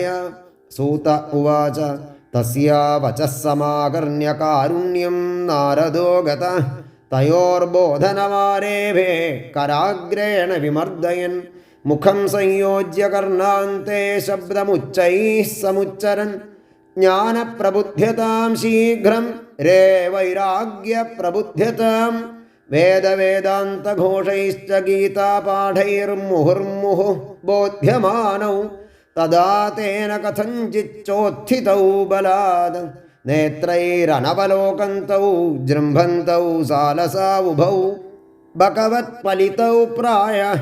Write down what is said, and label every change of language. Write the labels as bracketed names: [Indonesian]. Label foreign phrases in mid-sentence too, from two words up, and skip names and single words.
[Sanskrit] सूत उवाच तस्या वचः समाकर्ण्य कारुण्यं नारदो गतः। तयोर्बोधनमारेभे कराग्रेण विमर्दयन्। मुखं संयोज्य कर्णान्ते शब्दमुच्चैः समुच्चरन्। ജ്ഞാനപ്രബുദ്ധ്യതാം ശീഘ്രം രേ വൈരാഗ്യപ്രബുദ്ധ്യതാം വേദവേദാന്തഘോഷൈശ്ച ഗീതാപാഠൈർമുഹുർമുഹുഃ ബോധ്യമാനൗ തദാ തേന കഥഞ്ചിച്ചോത്ഥിതൗ ബലാദ് നേത്രൈരനവലോകന്തൗ ജൃംഭന്തൗ സാലസാവുഭൗ ഭഗവത്പലിതൗ പ്രായ